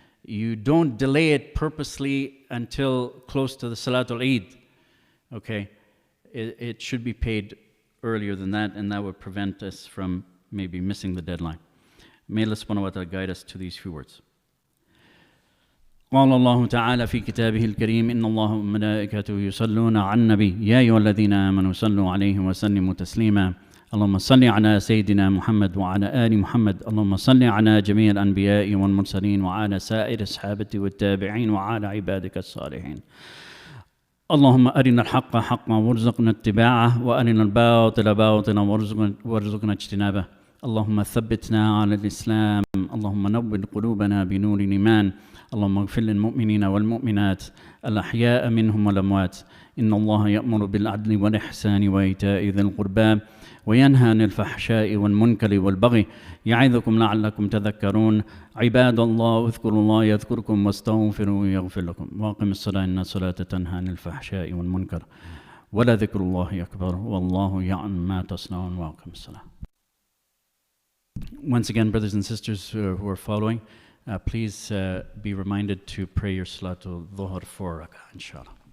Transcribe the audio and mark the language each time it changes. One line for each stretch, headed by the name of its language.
English: You don't delay it purposely until close to the Salatul Eid. Okay? It should be paid earlier than that, and that would prevent us from maybe missing the deadline. May Allah subhanahu wa ta'ala guide us to these few words.
Arabic: قال الله تعالى في كتابه الكريم إن الله وملائكته يصلون على النبي يا أيها الذين آمنوا صلوا عليه وسلموا تسليما اللهم صل على سيدنا محمد وعلى آل محمد اللهم صل على جميع الأنبياء والمرسلين وعلى سائر الصحابة والتابعين وعلى عبادك الصالحين اللهم أرنا الحق حقا وارزقنا اتباعه وأرنا الباطل باطلا وارزقنا اجتنابه اللهم ثبتنا على الإسلام اللهم نور قلوبنا بنور الإيمان اللهم اغفر للمؤمنين والمؤمنات الأحياء منهم والأموات إن الله يأمر بالعدل والإحسان وإيتاء ذي القربى وينهى عن الفحشاء والمنكر والبغي يعظكم لعلكم تذكرون عباد الله اذكروا الله يذكركم واستغفروا يغفر لكم واقم الصلاة إن الصلاة تنهى عن الفحشاء والمنكر ولذكر الله أكبر والله يعلم ما تصنعون واقم الصلاة.
English: Once again, brothers and sisters who are following, please be reminded to pray your Salatul Dhuhr 4 rak'ah, inshallah.